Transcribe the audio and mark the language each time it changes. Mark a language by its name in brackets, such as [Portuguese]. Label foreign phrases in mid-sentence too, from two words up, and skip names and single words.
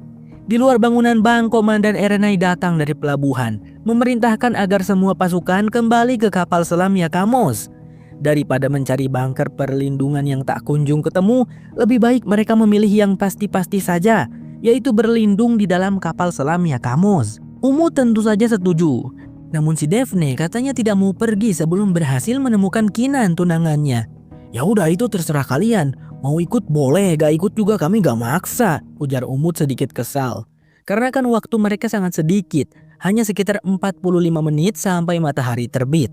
[Indonesian] Di luar bangunan bank, Komandan Erenai datang dari pelabuhan, memerintahkan agar semua pasukan kembali ke kapal selam Yakamos. Daripada mencari bunker perlindungan yang tak kunjung ketemu, lebih baik mereka memilih yang pasti-pasti saja, yaitu berlindung di dalam kapal selam Yakamos. Umut tentu saja setuju. Namun si Daphne katanya tidak mau pergi sebelum berhasil menemukan Kinan tunangannya. Ya udah, itu terserah kalian. Mau ikut boleh, gak ikut juga kami gak maksa, ujar Umut sedikit kesal. Karena kan waktu mereka sangat sedikit, hanya sekitar 45 menit sampai matahari terbit.